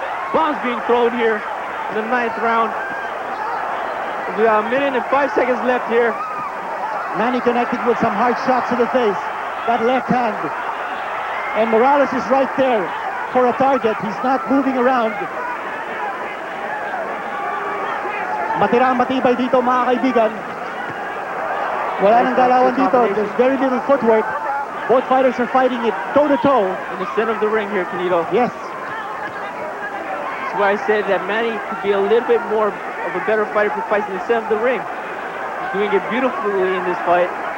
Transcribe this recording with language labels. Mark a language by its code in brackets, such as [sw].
[en] Bombs being thrown here in the 9th round. We got 1 minute and 5 seconds left here. Manny connected with some hard shots to the face. That left hand. And Morales is right there for a target. He's not moving around. [tl] Matirang matibay dito, mga kaibigan. Wala nang galawan dito. [en] There's very little footwork. Both fighters are fighting it toe-to-toe. In the center of the ring here, Quinito. Yes. That's why I said that Manny could be a little bit more of a better fighter if he fights in the center of the ring. He's doing it beautifully in this fight.